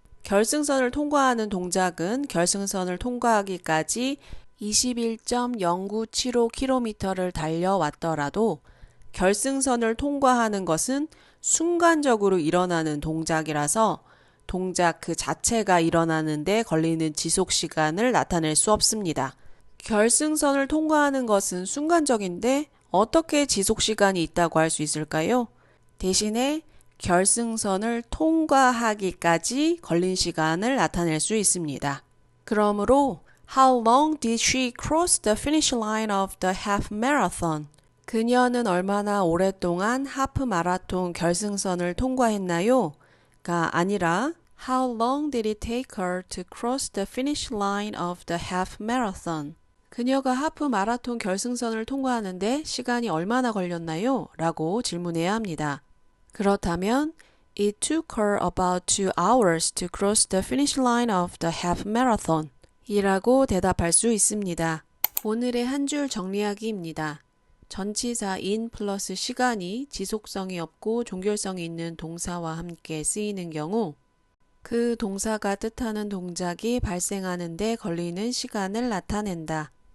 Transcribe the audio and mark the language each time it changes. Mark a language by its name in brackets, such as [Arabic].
[Korean] 결승선을 통과하는 동작은 결승선을 통과하기까지 21.0975km를 달려왔더라도 결승선을 통과하는 것은 순간적으로 일어나는 동작이라서 동작 그 자체가 일어나는 데 걸리는 지속 시간을 나타낼 수 없습니다. 결승선을 통과하는 것은 순간적인데 어떻게 지속 시간이 있다고 할 수 있을까요? 대신에 결승선을 통과하기까지 걸린 시간을 나타낼 수 있습니다. 그러므로 [English] How long did she cross the finish line of the half marathon? [Korean] 그녀는 얼마나 오랫동안 하프 마라톤 결승선을 통과했나요? 가 아니라 [English] How long did it take her to cross the finish line of the half marathon? [Korean] 그녀가 하프 마라톤 결승선을 통과하는데 시간이 얼마나 걸렸나요? 라고 질문해야 합니다. 그렇다면 [English] It took her about 2 hours to cross the finish line of the half marathon. [Korean] 이라고 대답할 수 있습니다. 오늘의 한 줄 정리하기입니다. 전치사 in 플러스 시간이 지속성이 없고 종결성이 있는 동사와 함께 쓰이는 경우 그 동사가 뜻하는 동작이 발생하는 데 걸리는 시간을 나타낸다.